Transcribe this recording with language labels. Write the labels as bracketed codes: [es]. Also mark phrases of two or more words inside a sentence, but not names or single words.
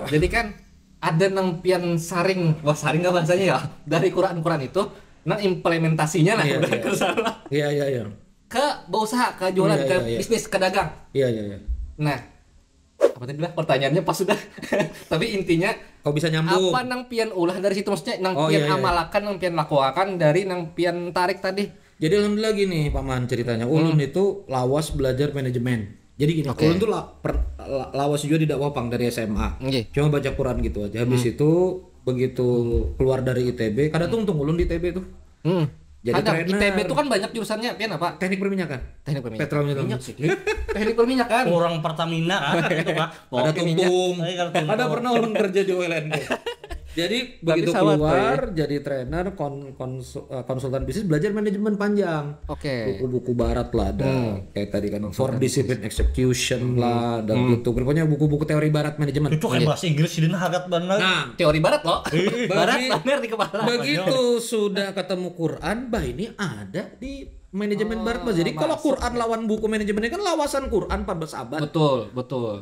[bjn] Jadi kan ada nang pian saring, saring nggak bahasanya ya? Dari Quran itu, nang implementasinya ke sana. Iya. Ke berusaha, ke jualan, ke bisnis, ke dagang. Iya. Nah, apa tadi lah pertanyaannya pas sudah. Tapi intinya kau bisa nyambung. Apa nang pian ulah dari situ maksudnya nang pian amalakan, nang pian lakukan dari nang pian tarik tadi. Jadi alhamdulillah gini Paman ceritanya. Ulun itu lawas belajar manajemen. Jadi gini, ulun tuh lawas juga di dakwah dari SMA. Cuma baca Quran gitu aja. Habis itu begitu keluar dari ITB, kadang tuh untung ulun di ITB tuh. Jadi ada ITB itu kan banyak jurusannya, pian apa? Teknik perminyakan. Petrol minyak sih. Teknik perminyakan. Orang Pertamina kan itu Pak. Ada tungtung. Ada pernah ulun kerja di OLN. Jadi begitu keluar jadi trainer konsultan bisnis belajar manajemen panjang. Buku-buku barat lah ada kayak tadi kan [en] for discipline execution [bjn] lah dan gitu. Pokoknya buku-buku teori barat manajemen. Itu kayak bahasa Inggris jadi hangat banget. Nah, teori barat loh. Barat bener di kepala. Begitu sudah ketemu Quran, ini ada di manajemen barat. Jadi kalau Quran lawan buku manajemennya kan lawasan Quran 14 abad. Betul.